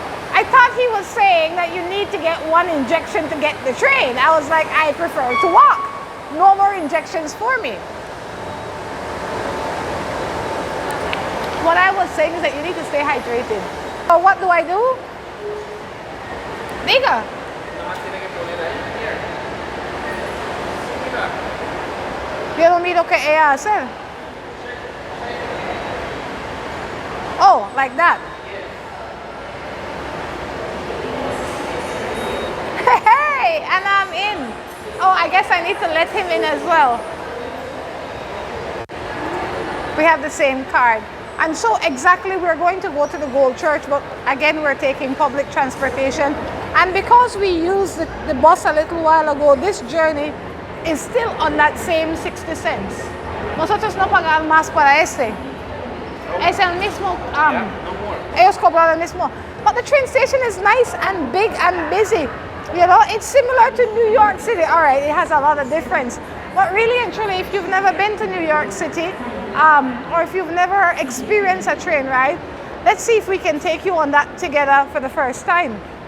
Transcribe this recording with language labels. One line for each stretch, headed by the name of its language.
English: I thought he was saying that you need to get one injection to get the train. I was like, I prefer to walk. No more injections for me. What I was saying is that you need to stay hydrated. So what do I do?
Spanish: Diga. Nomás tiene que poner ahí.
English: Here.
Spanish: Mira. Yo no miro qué ella hacer.
English: Oh, like that. Hey, and I'm in. Oh, I guess I need to let him in as well. We have the same card. And so exactly we're going to go to the Gold Church, but again, we're taking public transportation. And because we used the bus a little while ago, this journey is still on that same 60 cents.
Spanish: Nosotros no pagamos más para este. Es el mismo.
English: No more.
Spanish: Ellos cobran el mismo.
English: But the train station is nice and big and busy. You know, it's similar to New York City. All right, it has a lot of difference. But really and truly, if you've never been to New York City, or if you've never experienced a train ride, let's see if we can take you on that together for the first time.